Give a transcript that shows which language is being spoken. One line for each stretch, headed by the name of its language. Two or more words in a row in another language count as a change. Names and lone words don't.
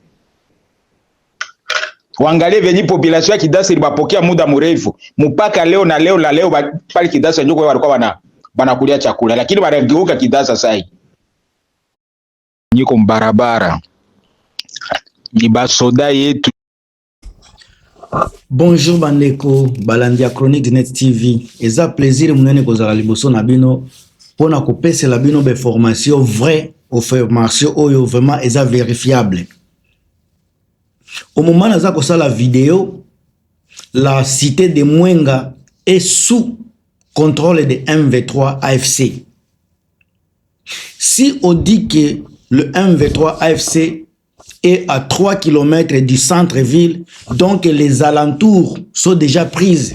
Swahili: Waangalie venye population ya Kidasa ilibapokea muda mrefu. Mpaka leo pale Kidasa ndio walikuwa banakulia chakula lakini wanageuka Kidasa saa hii. Niko mbarabara. Ni basoda yetu.
Lingala: Bonjour bandeko, balandia Chronique de Net TV. Eza plaisir munene kozala liboso na bino pona kopesa la bino be formation
French: vrai ou formation
Lingala: oyo vraiment eza vérifiable.
French: Au moment
Lingala: naza kosala
French: vidéo, la cité de Mwenga est sous contrôle de M23 AFC. Si on dit que le M23 AFC est à 3 km du centre-ville, donc les alentours sont déjà prises.